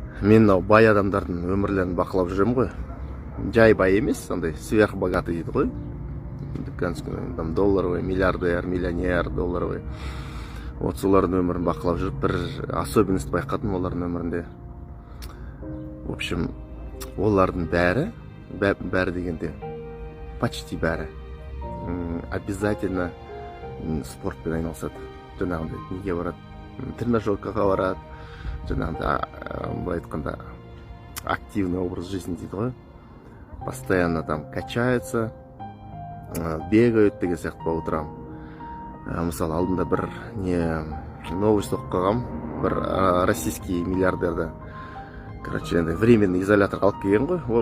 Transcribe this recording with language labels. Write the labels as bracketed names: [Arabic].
[Kazakh] Мен мынау бай адамдардың өмірлерін бақылап жүремін ғой. Жай бай емес, андай [Russian] сверхбогатый [Kazakh] дейді ғой. [Russian] Там долларовый, миллиардер, миллионер, долларовый. [Kazakh] Вот солардың өмірін бақылап жүріп, бір особенность байқадым олардың өмірінде. [Russian] В общем, [Kazakh] олардың бәрі дегенде, [Russian] почти [Kazakh] бәрі [Russian] обязательно [Kazakh] спортпен айналысады. Жаңағындай неге барады, тренажеркаға барады, жаңағындай былай айтқанда [Russian] активный образ жизни [Kazakh] дейді ғой. [Russian] Постоянно там качаются, бегают [Kazakh] деген сияқты [Russian] по утрам. [Kazakh] Мысалы алдында бір новость оқып қалғам, бір российский миллиардерді, [Russian] короче, временный [Kazakh] изоляторға алып келген ғой.